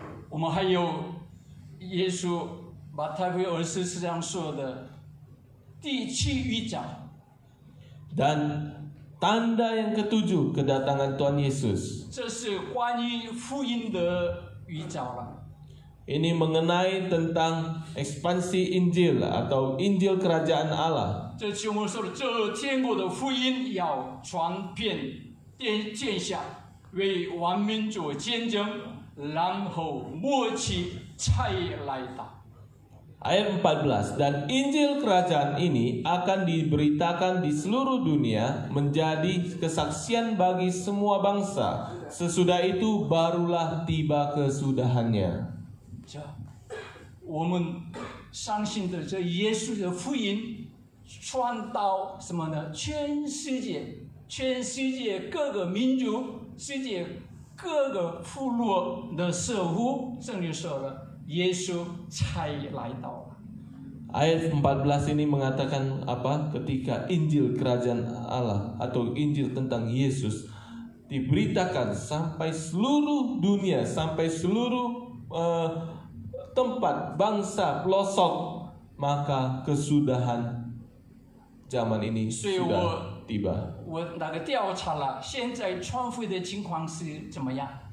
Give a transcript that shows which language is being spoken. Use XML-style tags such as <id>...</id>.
<zh>我们还有耶稣马太福音24章说的第七预兆。</zh> <id>Dan tanda yang ketujuh kedatangan Tuhan Yesus.</id> <zh>这是关于福音的预兆了。</zh> <id>Ini mengenai tentang ekspansi Injil atau Injil Kerajaan Allah.</id> <zh>这经文说的，这天国的福音要传遍天下，为万民做见证，然后末期才来到。</zh> <id>Ayat 14, dan Injil Kerajaan ini akan diberitakan di seluruh dunia menjadi kesaksian bagi semua bangsa. Sesudah itu barulah tiba kesudahannya.</id> <zh>这，我们相信的这耶稣的福音传到什么呢？全世界，全世界各个民族，世界各个部落的社会，圣经说了，耶稣才来到了。</zh> <id>Ayat 14 ini mengatakan apa? Ketika Injil Kerajaan Allah atau Injil tentang Yesus diberitakan sampai seluruh dunia, sampai seluruh tempat, bangsa, pelosok, maka kesudahan zaman ini sudah tiba.</id> <zh>我那个调查了，现在传福音的情况是怎么样？</zh>